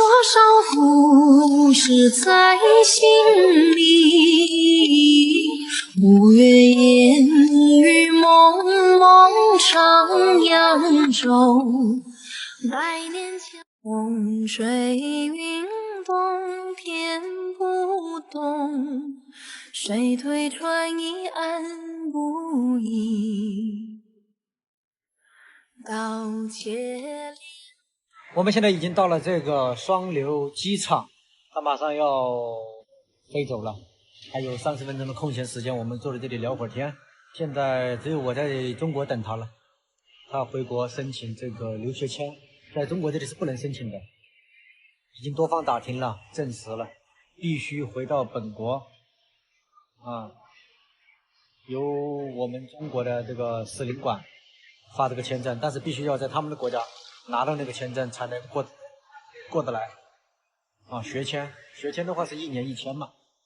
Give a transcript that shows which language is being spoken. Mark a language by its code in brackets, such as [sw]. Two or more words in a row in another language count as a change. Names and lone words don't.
[zh] 少故事在心裡，五月烟雨濛濛上揚州，百年前風水雲動天不動，水推船移岸不移，刀切莲。我们现在已经到了这个双流机场，它马上要飞走了，还有30 分鐘的空閒時間，我們坐在這裡聊會兒天。現在只有我在中國等他了，他回國申請這個留學簽，在中國這裡是不能申請的，已經多方打聽了，證實了，必須回到本國啊，由我們中國的這個使領館發這個簽證，但是必須要在他們的國家拿到那個簽證才能過得來啊，學簽的話是1年1簽嘛。